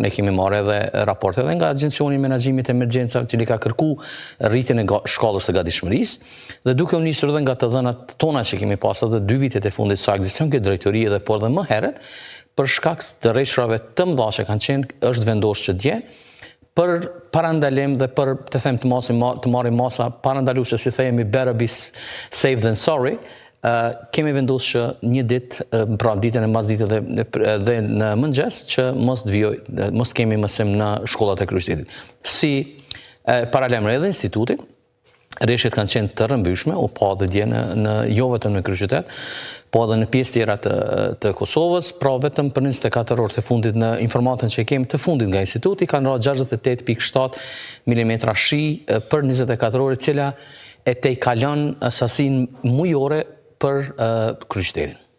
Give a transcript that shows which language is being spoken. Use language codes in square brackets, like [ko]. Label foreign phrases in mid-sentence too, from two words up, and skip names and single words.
[sq] Ne kemi marrë edhe raporte edhe nga Agencioni I Menaxhimit të Emergjencave, cili ka kërkuar rritjen e shkallës së gatishmërisë, dhe duke u nisur edhe nga të dhënat tona që kemi pasur edhe 2 vitet e fundit sa ekziston kjo drejtori edhe por dhe më herët, për shkak të rreshrave të mëdha që kanë qenë, është vendosur që dje për parandalim dhe për të them të marrim masa parandaluese, si themi [en] better be safe than sorry. [sq] Kemi vendosur që një ditë, pra ditën e masditë dhe në mëngjes, që mos kemi mësim në shkollat e kryeqytetit. Si paralajmëri edhe instituti, rreshjet kanë qenë të rrëmbyeshme, u pa dhe dje jo vetëm në kryeqytet, po edhe në pjesë tjera të Kosovës, pra vetëm për 24 orë të fundit në informatën që kemi të fundit nga instituti, kanë rrë 68.7 mm shi për 24 orë, cila e tejkalon sasinë mujore për kryeqytetin.